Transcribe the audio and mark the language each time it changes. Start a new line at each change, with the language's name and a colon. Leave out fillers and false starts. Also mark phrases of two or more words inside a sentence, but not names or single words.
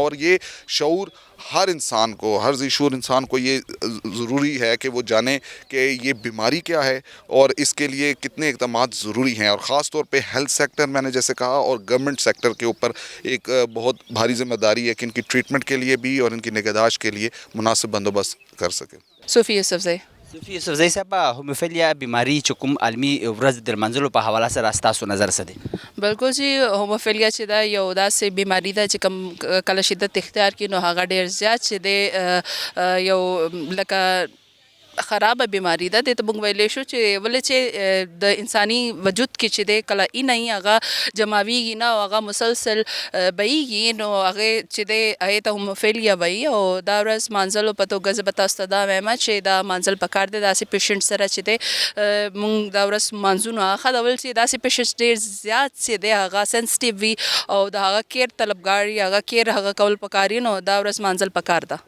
Urdu: اور یہ شعور ہر انسان کو، ہر ذی شعور انسان کو یہ ضروری ہے کہ وہ جانے کہ یہ بیماری کیا ہے اور اس کے لیے کتنے اقدامات ضروری ہیں اور خاص طور پہ ہیلتھ سیکٹر میں نے جیسے کہا اور گورنمنٹ سیکٹر کے اوپر ایک بہت بھاری ذمہ داری ہے کہ ان کی ٹریٹمنٹ کے لیے بھی اور ان کی نگہداشت کے لیے مناسب بندوبست کر سکیں. सूफी यूसुफज़ई یوسفزئی صاحب، ہیموفیلیا بیماری
Pashto: چې کوم عالمي ورځ د لمانځلو په حواله سره ستاسو نظر څه دی؟ بالکل چې هوموفیلیا چې دا یو داسې بیماری ده چې کوم کله شدت اختیار کړي نو هغه ډېر زیات چې دی یو لکه خرابه بیماری ده. د ته موږ ویلی شو چې ولې چې د انساني وجود کې چې دی کله ای نه هغه جماویږي نه او هغه مسلسل بهیږي نو هغې چې دی هغې ته هوموفیلیا وایي او دا ورځ مانځلو په توګه زه به تاسو ته دا وایم چې دا مانځل پکار دی داسې پیشنټ سره چې دی موږ دا ورځ مانځو نو هغه ښه ډول چې داسې پیشنټ ډېر زیات چې دی هغه سنسټیو وي او د هغه کیر طلبګار وي هغه کیر هغه کول پکار وي نو دا ورځ مانځل پکار ده.